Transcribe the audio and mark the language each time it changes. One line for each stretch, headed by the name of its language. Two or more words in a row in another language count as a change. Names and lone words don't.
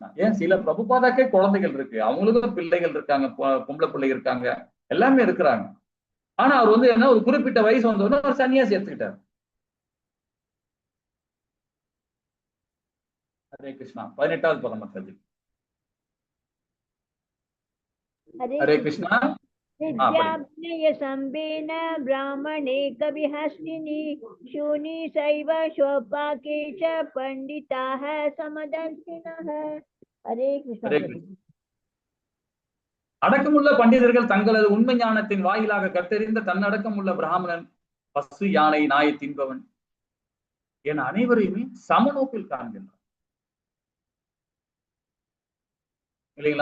Tamil: ஏன் சில பிரபுபாதாக்கே குழந்தைகள் இருக்கு, அவங்களுக்கும் பிள்ளைகள் இருக்காங்க, பொம்பளை பிள்ளைங்க இருக்காங்க, எல்லாமே இருக்கிறாங்க. ஆனா அவர் வந்து என்ன, ஒரு குறிப்பிட்ட வயசு வந்தோடனே ஒரு சன்னியாசி எடுத்துக்கிட்டார். ஹரே கிருஷ்ணா. 18வது பதம் மாதாஜி. ஹரே கிருஷ்ணா.
Sanskrit: विद्याभ्यय संबेन ब्राह्मणे कविहस्तिनि शूनि सैव स्वपाके च पंडिताः समदर्शिनः. हरे कृष्ण.
Tamil: அடக்கமுள்ள பண்டிதர்கள் தங்களது உண்மை ஞானத்தின் வாயிலாக கற்றறிந்த தன்னடக்கம் உள்ள பிராமணன், பசு, யானை, நாயை தின்பவன் என அனைவரையுமே சமநோக்கில் காண்கின்றார் இல்லைங்களா?